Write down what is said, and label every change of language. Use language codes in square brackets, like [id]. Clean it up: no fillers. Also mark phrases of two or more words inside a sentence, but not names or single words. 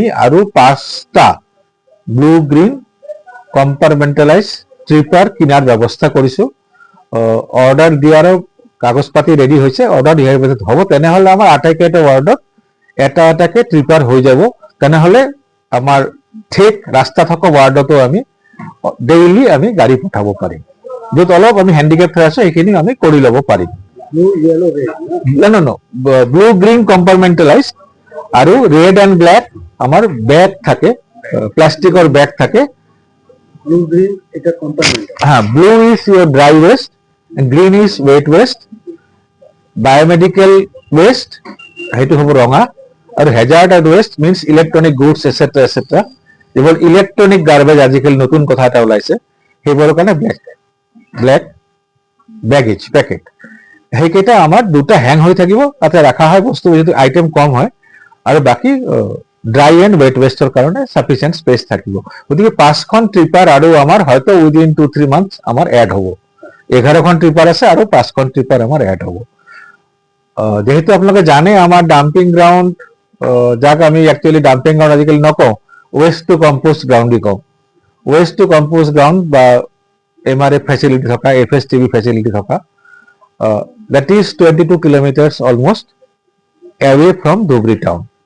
[as] আৰু 5টা [en] blue green compartmentalize tipper [as] কিনাৰ ব্যৱস্থা কৰিছো অৰ্ডাৰ দিয়াৰ কাগজ পাতি ৰেডি হৈছে অৰ্ডাৰ দিয়াৰ পিছত হ'ব তেনেহলে আমাৰ আটাইকেইটা ওয়াৰ্ডত এটা এটাকে ট্ৰিপাৰ হৈ যাব তেনেহলে আমাৰ ঠিক ৰাস্তা থকা ওয়াৰ্ডতো আমি ডেইলি আমি গাড়ী পঠাব পাৰিম য'ত অলপ আমি হ্যান্ডিক্যাপ হৈ আছে এইখিনি আমি কৰি ল'ব পাৰিম [en] blue green compartmentalize [as] আৰু [en] red and black [as] আমাৰ ব্যাগ থাকে প্লাষ্টিকৰ ব্যাগ থাকে [en] blue green [as] এটা কম্পার্টমেন্ট [en] blue is your dry waste and green is wet waste biomedical waste [as] সেইটো হ'ব ৰঙা আৰু [en] hazardous waste means electronic goods etc [as] যেবোৰ [en] electronic garbage [as] আজিকালি নতুন কথা এটা ওলাইছে সেইবোৰৰ কাৰণে [en] black baggage packet [as] সেইকেইটা আমাৰ দুটা হ্যাং হৈ থাকিব তাতে ৰাখা হয় বস্তু যেটো আইটেম কম হয় আৰু বাকি [en] dry and wet [as] ওয়েস্টৰ কাৰণে [en] sufficient space [as] থাকিব গতিকে 5খন ট্ৰিপাৰ আৰু আমাৰ হয়তো [en] within 2-3 months [as] আমাৰ এড হ'ব 11খন ট্ৰিপাৰ আছে আৰু 5খন ট্ৰিপাৰ আমাৰ এড হ'ব যেহেতু আপোনালোকে জানে আমাৰ [en] dumping ground [as] যাক আমি একচুয়ালি [en] dumping ground [as] আজিকালি নকওঁ [en] waste to compost ground [as] কওঁ [en] waste to compost ground [as] বা [en] MRF facility [as] থকা [en] FSTV facility [as] থকা [en] that is 22 kilometers almost away from Dhubri town